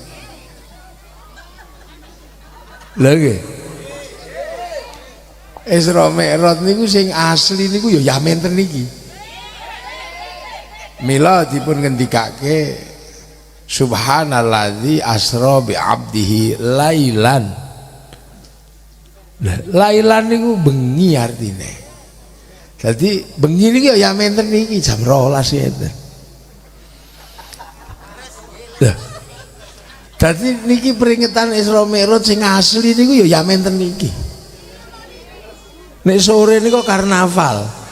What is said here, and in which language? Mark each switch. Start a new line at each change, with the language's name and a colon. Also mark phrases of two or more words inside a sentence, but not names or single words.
Javanese: Lha nggih. Isra Mi'raj niku sing asli niku ya menten niki. Mila dipun ngendikake
Arabic: Subhanalladzi asra bi abdihi lailan.
Javanese: Lailan niku bengi artine. Jadi bengi niki ya menten niki jam 12 ngeten. Lah. Dadi niki peringatan Isra Mi'raj sing asli niku ya menten niki. Nek sore niku karnaval.